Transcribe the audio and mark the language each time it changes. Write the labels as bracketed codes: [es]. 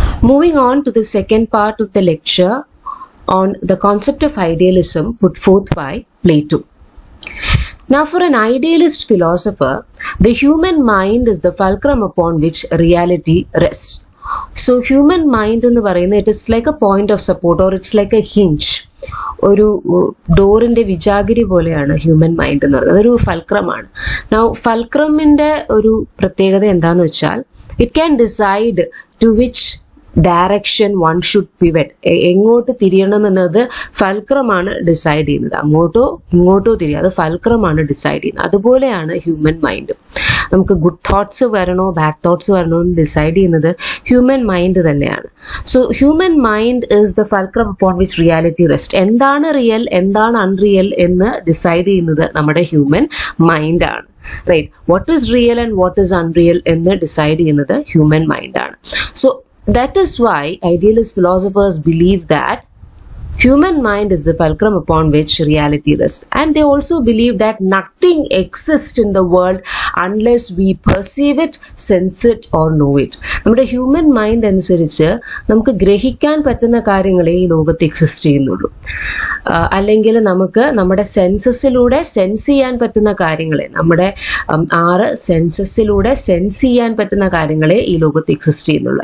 [en] Moving on to the second part of the lecture on the concept of idealism put forth by Plato. Now, for an idealist philosopher, the human mind is the fulcrum upon which reality rests. So, human mind [ml] എന്ന് പറയുന്നത് [en] it is like a point of support or it's like a hinge. [ml] ഒരു ഡോറിന്റെ വിജാഗിരി പോലെയാണ് human mind എന്ന് പറയുന്നത്. അതൊരു ഫൽക്രമാണ്. Now ഫൽക്രമിന്റെ ഒരു പ്രത്യേകത എന്താന്ന് വെച്ചാൽ [en] it can decide to which direction one should pivot, [ml] എങ്ങോട്ട് തിരിയണമെന്നത് ഫൽക്രമാണ് ഡിസൈഡ് ചെയ്യുന്നത്. അങ്ങോട്ടോ ഇങ്ങോട്ടോ തിരിയുക, അത് ഫൽക്രമാണ് ഡിസൈഡ് ചെയ്യുന്നത്. അതുപോലെയാണ് ഹ്യൂമൻ മൈൻഡ്. നമുക്ക് ഗുഡ് തോട്ട്സ് വരണോ ബാഡ് തോട്ട്സ് വരണോ എന്ന് ഡിസൈഡ് ചെയ്യുന്നത് ഹ്യൂമൻ മൈൻഡ് തന്നെയാണ്. [en] So human mind is the fulcrum upon which reality rest. [ml] എന്താണ് റിയൽ എന്താണ് അൺറിയൽ എന്ന് ഡിസൈഡ് ചെയ്യുന്നത് നമ്മുടെ human മൈൻഡാണ്. [en] right, what is real and what is unreal [ml] എന്ന് ഡിസൈഡ് ചെയ്യുന്നത് human മൈൻഡാണ്. [en] So that is why idealist philosophers believe that human mind is the fulcrum upon which reality rests. And they also believe that nothing exists in the world unless we perceive it, sense it or know it. [ml] നമ്മുടെ human mind അനുസരിച്ച് നമുക്ക് ഗ്രഹിക്കാൻ പറ്റുന്ന കാര്യങ്ങളെ ഈ ലോകത്ത് exist ചെയ്യുന്നുള്ളൂ. അല്ലെങ്കിൽ നമുക്ക് നമ്മുടെ സെൻസസിലൂടെ സെൻസ് ചെയ്യാൻ പറ്റുന്ന കാര്യങ്ങളെ, നമ്മുടെ 6 സെൻസസിലൂടെ സെൻസ് ചെയ്യാൻ പറ്റുന്ന കാര്യങ്ങളെ ഈ ലോകത്ത് എക്സിസ്റ്റ് ചെയ്യുന്നുള്ളൂ.